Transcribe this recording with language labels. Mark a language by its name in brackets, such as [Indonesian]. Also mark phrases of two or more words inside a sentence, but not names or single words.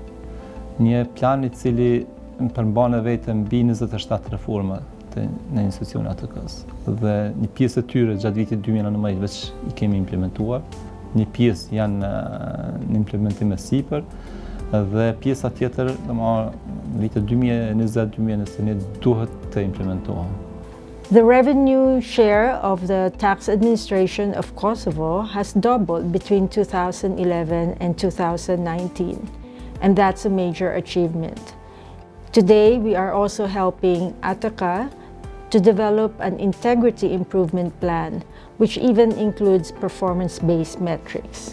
[Albanian] Një plan i cili përmban vetëm mbi 27 reforma implementate në institucione ATK-së. Dhe një pjesë e tyre gjatë vitit 2019 veç i kemi implementuar, një pjesë janë në implementim e sipër, dhe pjesa tjetër, në vitet 2020-2021 duhet të implementohen. [English] The revenue share of the tax administration of Kosovo has doubled between 2011 and 2019, and that's a major achievement. Today, we are also helping ATK to develop an integrity improvement plan, which even includes performance-based metrics.